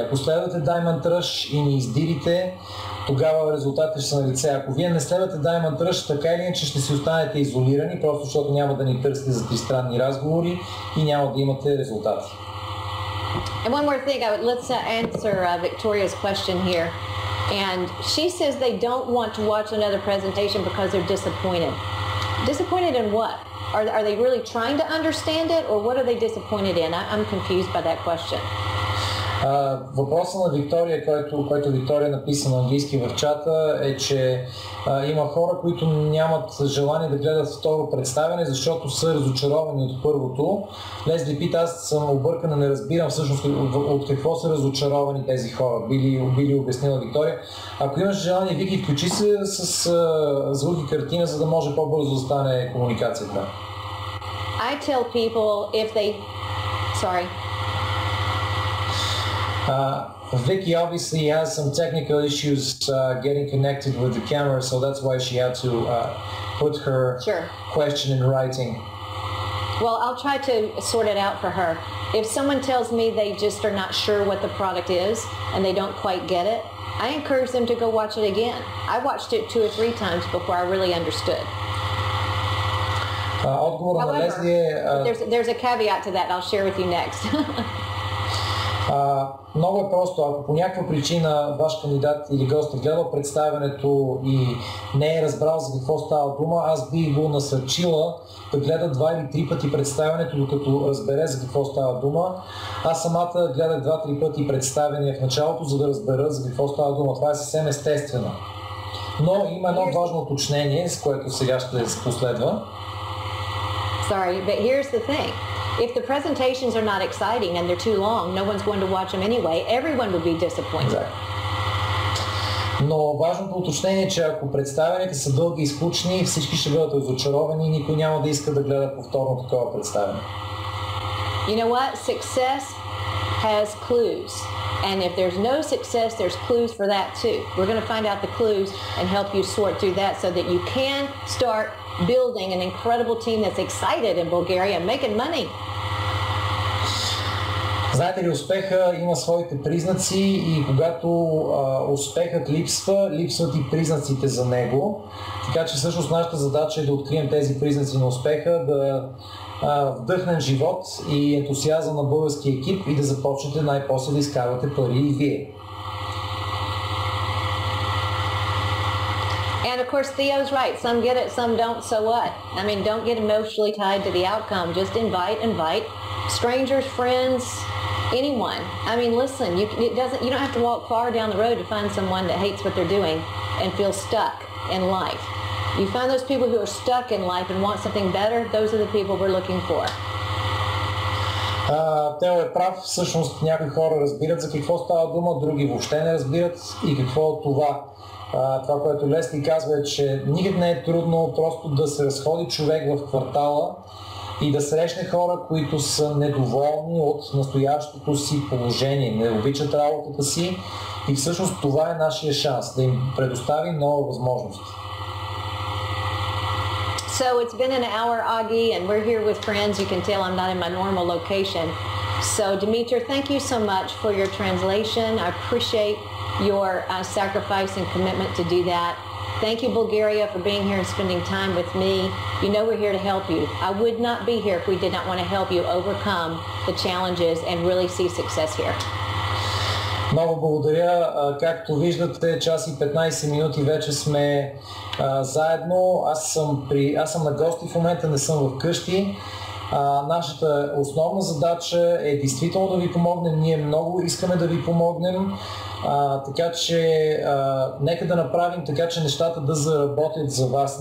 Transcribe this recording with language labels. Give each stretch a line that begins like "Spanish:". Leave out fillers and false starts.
Bulgarian: Ако следвате Diamond Rush и ни издирите, тогава резултатите ще са на лице. Ако вие не следвате Diamond Rush, така или иначе ще си останете изолирани, просто защото няма да ни търсите за тристранни разговори и няма да имате резултати.
English: And one more thing, let's answer Victoria's question here. And she says they don't want to watch another presentation because they're disappointed. Disappointed in what? Are they really trying to understand it, or what are they disappointed in? I'm confused by that question.
Bulgarian: Въпросът на Виктория, който Виктория написа на английски в чата, е, че има хора, които нямат желание да гледат второ представяне, защото са разочаровани от първото. Лесли пита, аз съм объркана, не разбирам всъщност от какво са разочаровани тези хора. Би обяснила Виктория. Ако имаш желание, Вики, включи се с звук и картина, за да може по-бързо да стане комуникацията.
English: I tell people if they... Sorry. Vicky obviously has some technical issues getting connected with the camera, so that's why she had to put her question in writing. Well, I'll try to sort it out for her. If someone tells me they just are not sure what the product is and they don't quite get it, I encourage them to go watch it again. I watched it 2 or 3 times before I really understood. However, there's a caveat to that I'll share with you next.
Bulgarian: Много е просто. Ако по някаква причина ваш кандидат или гост е гледал представянето и не е разбрал за какво става дума, аз би го насърчила да гледа 2 или 3 пъти представянето, докато разбере за какво става дума. Аз самата гледах 2-3 пъти представяния в началото, за да разбера за какво става дума. Това е съвсем естествено. Но има едно важно уточнение, с което сега ще се последва.
English: Sorry, but here's the thing. If the presentations are not exciting and they're too long, no one's going to watch them anyway. Everyone would be disappointed. Exactly.
Bulgarian: Но важното уточнение е, че ако представянията са дълги и скучни, всички ще бъдат разочаровани и никой няма да иска да гледа повторно такова представяне.
English: You know what? Success has clues. And if there's no success, there's clues for that too. We're going to find out the clues and help you sort through that so that you can start building an incredible team that's excited in Bulgaria and making money.
Bulgarian: Знаете ли, успеха има своите признаци и когато успехът липсва, липсват и признаците за него. Така че всъщност нашата задача е да открием тези признаци на успеха, да вдъхнем живот и ентусиазъм на българския екип и да започнете най-после да изкарвате пари и вие.
English: And of course, Theo's right. Some get it, some don't, so what? I mean, don't get emotionally tied to the outcome. Just invite strangers, friends, anyone. I mean, listen, you don't have to walk far down the road to find someone that hates what they're doing and feels stuck in life. You find those people who are stuck in life and want something better, those are the people we're looking for.
Bulgarian: Тео е прав. Всъщност някои хора разбират за какво става дума, други въобще не разбират и какво от това. Това, което Лесли казва е, че никак не е трудно просто да се разходи човек в квартала и да срещне хора, които са недоволни от настоящото си положение, не обичат работата си и всъщност това е нашия шанс, да им предоставим нова възможност.
English: So it's been an hour, Augie, and we're here with friends. You can tell I'm not in my normal location. So Dimitra, thank you so much for your translation. I appreciate your sacrifice and commitment to do that. Thank you, Bulgaria, for being here and spending time with me. You know we're here to help you. I would not be here if we did not want to help you overcome the challenges and really see success here.
Bulgarian: Много благодаря. Както виждате, час и 15 минути вече сме заедно. Аз съм на гости в момента, не съм в къщи. Нашата основна задача е действително да ви помогнем. Ние много искаме да ви помогнем. Така че нека да направим така, че нещата да заработят за вас.